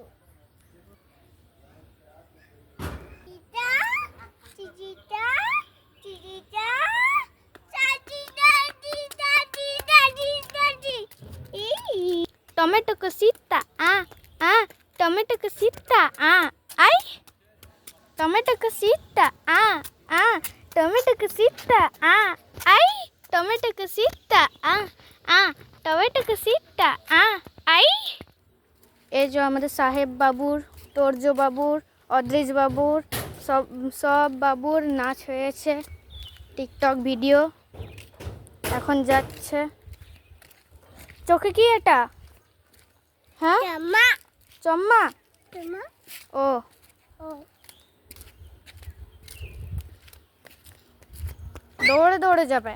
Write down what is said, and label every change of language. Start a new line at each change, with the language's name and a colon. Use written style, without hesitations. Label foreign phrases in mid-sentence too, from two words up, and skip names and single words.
Spanish: Tita, Tita, Tita, Tomato cosita, tomato cosita, ay, tomato cosita, tomato cosita, ay, tomato cosita, tomato cosita, ay।
Bangla: এই যে আমাদের সাহেব বাবুর, তোর্য বাবুর, অদ্রিজ বাবুর সব বাবুর নাচ হয়েছে, টিকটক ভিডিও এখন যাচ্ছে। চোখে কি এটা? হ্যাঁ চম্মা ও দৌড়ে দৌড়ে যাবে।